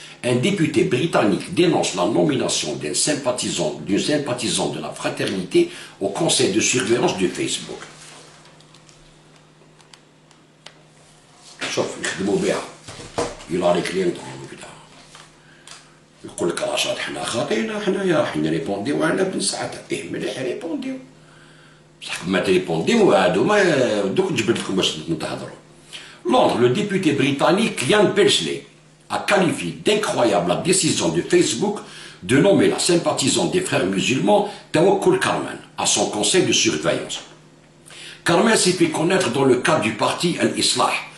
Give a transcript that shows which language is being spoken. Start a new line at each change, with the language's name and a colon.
French: Un député britannique dénonce la nomination d'une sympathisant de la fraternité au conseil de surveillance de Facebook.
Arabic: شوف يخدموا بها يلا لي كلينتون وكذا يقول لك رشاد حنا خاطينا حنايا حنا ريبونديو على بن سعد مليح ريبونديو بصح ما تريبونديو هادو ما دوك نجبد لكم باش نتهضروا.
French: Londres, le député britannique Ian Paisley a qualifié d'incroyable la décision de Facebook de nommer la sympathisante des frères musulmans Tawakkul Karman à son conseil de surveillance. Karman s'est fait connaître dans le cadre du parti Al-Islah,